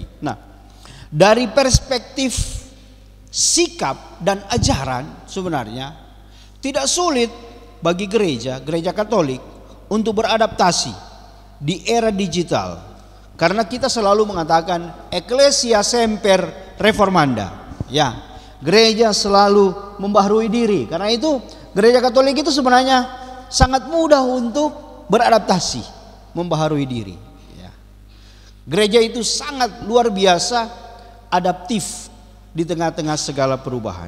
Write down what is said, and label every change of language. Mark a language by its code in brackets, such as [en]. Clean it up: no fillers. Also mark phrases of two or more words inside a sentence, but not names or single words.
[id] Nah, dari perspektif sikap dan ajaran sebenarnya tidak sulit bagi gereja Katolik untuk beradaptasi di era digital. Karena kita selalu mengatakan [la] Ecclesia semper reformanda. [id] Ya, gereja selalu membaharui diri. Karena itu gereja Katolik itu sebenarnya sangat mudah untuk beradaptasi, membaharui diri. Ya. Gereja itu sangat luar biasa adaptif di tengah-tengah segala perubahan.